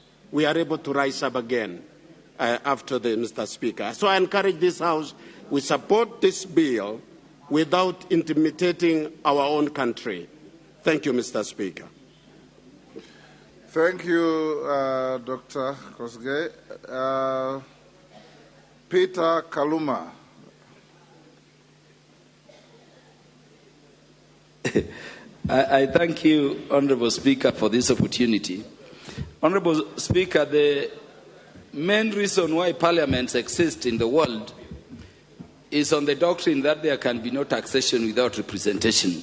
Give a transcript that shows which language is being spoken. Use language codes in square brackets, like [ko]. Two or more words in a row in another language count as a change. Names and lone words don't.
[en] We are able to rise up again after Mr. Speaker. So I encourage this House, we support this bill without intimidating our own country. Thank you, Mr. Speaker. Thank you, Dr. Kosgei. Peter Kaluma. I thank you, Honourable Speaker, for this opportunity. Honourable Speaker, the main reason why parliaments exist in the world is on the doctrine that there can be no taxation without representation.